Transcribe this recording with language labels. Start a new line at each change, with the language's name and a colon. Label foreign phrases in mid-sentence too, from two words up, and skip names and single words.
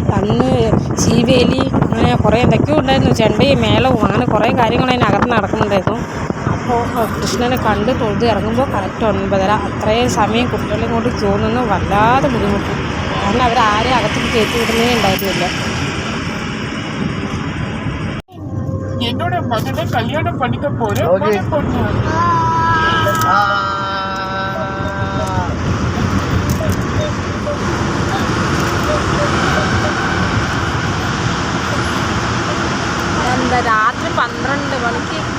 Malayalam: അന്ന് ശീവേലി അങ്ങനെ കുറേ എന്തൊക്കെയോ ഉണ്ടായിരുന്നു. ചെണ്ടയും മേളവും അങ്ങനെ കുറേ കാര്യങ്ങൾ അതിനകത്ത് നടക്കുന്നുണ്ടായിരുന്നു. അപ്പോൾ കൃഷ്ണനെ കണ്ട് തൊഴുത് ഇറങ്ങുമ്പോൾ കറക്റ്റ് 9:30. അത്രയും സമയം കുട്ടികളെയും കൊണ്ട് ക്യൂ നിന്ന് വല്ലാതെ ബുദ്ധിമുട്ടി. കാരണം അവരാരെയും അകത്തേക്ക് കയറ്റി വിടുന്നേ ഉണ്ടായിരുന്നില്ല.
Tamil: என்னோட மகனை கல்யாணம் பண்ணிக்க போற பொண்ணு.
Malayalam: എന്താ രാത്രി 12 മണിക്ക്